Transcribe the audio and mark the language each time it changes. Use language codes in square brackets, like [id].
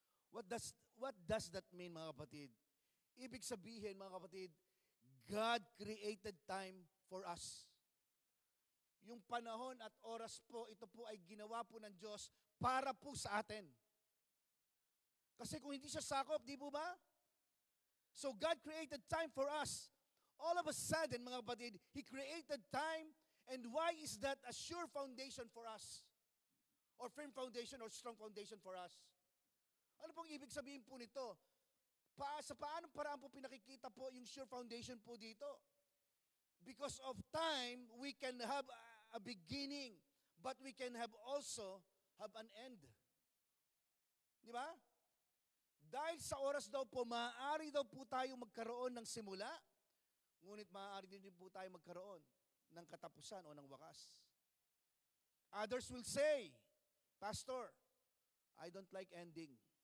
[en] What does that mean, mga kapatid? [tl] Ibig sabihin, mga kapatid, [en] God created time for us. [tl] Yung panahon at oras po, ito po ay ginawa po ng Diyos para po sa atin. Kasi kung hindi siya sakop, di po ba? [en] So God created time for us. All of a sudden, mga kapatid, He created time. And why is that a sure foundation for us? Or firm foundation or strong foundation for us? [tl] Ano pong ibig sabihin po nito? Sa paanong paraan po pinakikita po yung sure foundation po dito? [en] Because of time, we can have a beginning, but we can also have an end. [tl] Di ba? Dahil sa oras daw po, maaari daw po tayo magkaroon ng simula, ngunit maaari din po tayo magkaroon ng katapusan o ng wakas. [en] Others will say, Pastor, I don't like ending.